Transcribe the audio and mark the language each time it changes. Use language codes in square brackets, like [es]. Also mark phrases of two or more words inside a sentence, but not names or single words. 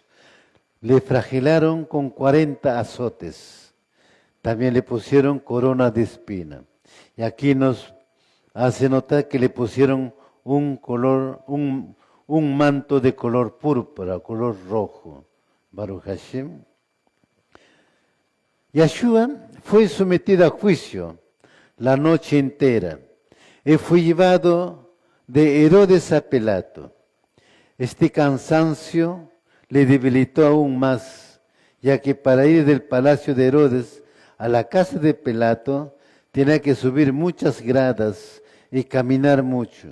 [es] Le flagelaron con 40 azotes. También le pusieron corona de espina. Y aquí nos hace notar que le pusieron un manto de color púrpura, color rojo. [he] Baruch Hashem. [es] Yeshua fue sometido a juicio la noche entera y fue llevado de Herodes a Pilato. Este cansancio le debilitó aún más, ya que para ir del palacio de Herodes a la casa de Pilato tenía que subir muchas gradas y caminar mucho.